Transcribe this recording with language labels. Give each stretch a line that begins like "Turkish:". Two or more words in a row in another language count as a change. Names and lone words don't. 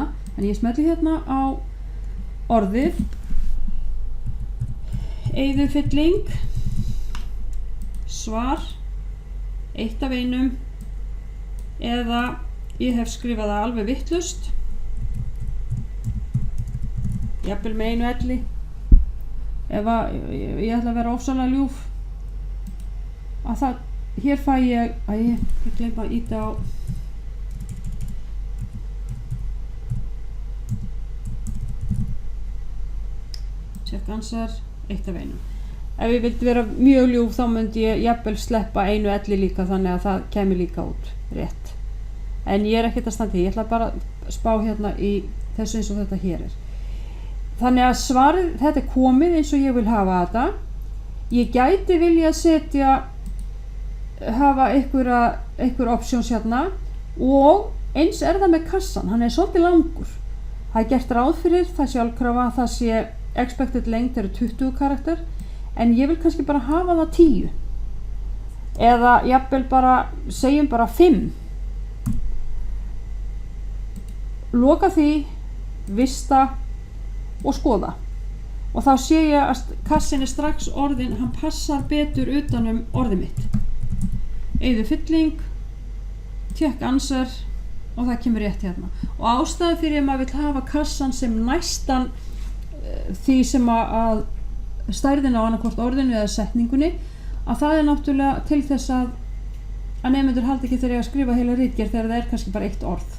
Icelandic: En ég smelli hérna á orðið eyðufylling svar eitt af einum eða ég hef skrifað það alveg vitlaust jafnvel með einu elli ef ég ætla að vera ofsalega ljúf að það, hér fæ ég gleyma að ýta á
English: check answer
Icelandic: eitt af einum. Ef ég vildi vera mjög ljúf þá myndi ég jafnvel sleppa einu elli líka þannig að það kemur líka út rétt. En ég er ekkert að standa í, ég ætla bara að spá hérna í þessu eins og þetta hér er. Þannig að svarið, þetta er komið eins og ég vil hafa þetta. Ég gæti vilja setja, hafa einhver options hérna og eins er það með kassan, hann er svolítið langur. Það er gert ráð fyrir það sjálfkrafa að það sé
English: expected length
Icelandic: eru 20 karakter. En ég vil kannski bara hafa það 10 eða jafnvel bara, segjum bara 5. Loka því, vista og skoða. Og þá sé ég að kassin er strax orðin, hann passar betur utanum orðið mitt. Eyðufylling,
English: check answer
Icelandic: og það kemur rétt hérna. Og ástæðan fyrir að maður vill hafa kassan sem næstan því sem að stærðin á annarkvort orðinu eða setningunni að það er náttúrulega til þess að nemendur haldi ekki þegar ég að skrifa heila ritgerð þegar það er kannski bara eitt orð.